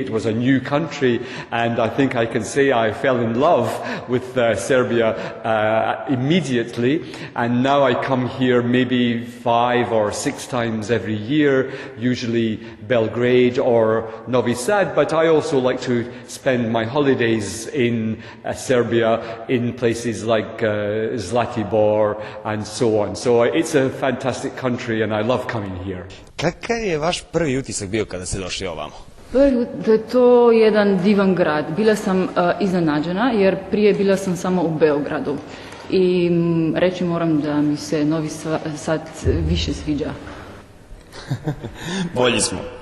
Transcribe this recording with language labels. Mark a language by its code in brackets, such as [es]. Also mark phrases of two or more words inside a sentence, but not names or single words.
[en] It was a new country, and I think I can say I fell in love with Serbia immediately, and now I come here maybe 5 or 6 times every year, usually Belgrade or Novi Sad, but I also like to spend my holidays in Serbia in places like Zlatibor and so on. So it's a fantastic country and I love coming here. [sr] Kakav je vaš prvi utisak bio kada ste došli ovamo? [bs] Da je to jedan divan grad. Bila sam iznenađena jer prije bila sam samo u Beogradu. I reći moram da mi se Novi Sad više sviđa. Bolji smo.